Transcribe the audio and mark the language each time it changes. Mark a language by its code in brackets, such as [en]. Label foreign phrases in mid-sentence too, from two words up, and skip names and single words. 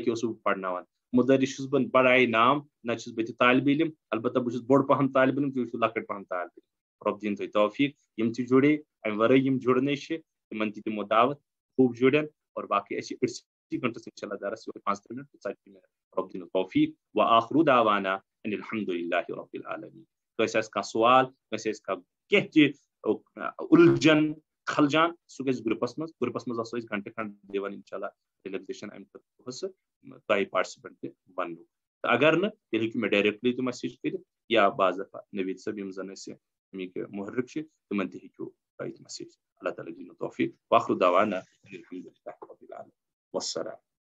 [ks] کہِ اوسُس بہٕ پرناوان مُدرِس چھُس بہٕ بڑایہِ نام نہ چھُس بہٕ تہِ طالبہِ علم البتہ بہٕ چھُس بوٚڑ پہم طالبہِ علم تُہۍ چھِو لۄکٕٹۍ پہم طالبہِ علم رۄب دِیِن تۄہہِ توفیٖق یِم تہِ جُڑے امہِ ورٲے یِم جُڑنے چھِ تِمن تہِ دِمو دعوت خوٗب جُڑن اور باقٕے اَسہِ چھِ أڑسٕے گنٹس [ar] انشاء اللہ [ks] درس یِہوٚے 15 منٹ تہٕ ژَتجی منٹ رۄب دِیِنو توفیٖق [ar] وآخرُ دعوانا ان الحمد للہ رب العالمین [ks] کٲنٛسہِ آسہِ کانٛہہ سوال کٲنٛسہِ آسہِ کینٛہہ تہِ اُلجن خلجان سُہ گژھِ گروپس منٛز آسو أسۍ گنٹہٕ کھنڈ دِوان [ar] انشاء اللہ [ks] رِلیکزیشن امہِ خٲطرٕ پونٛسہٕ تۄہہِ پارٹسپینٹ تہِ بننُک تہٕ اگر نہٕ تیٚلہِ ہیٚکِو مےٚ ڈایریکٹلی تہِ میسیج کٔرِتھ یا باضٲفہ نویٖد صٲب یِم زن اَسہِ امیِکۍ محرک چھِ تِمن تہِ ہیٚکِو تۄہہِ میسیج اللہ تعالیٰ دِیِنو توفیٖق [ar] وآخرُ دعوانا ان الحمد للہ رب العالمین [ks] والسلام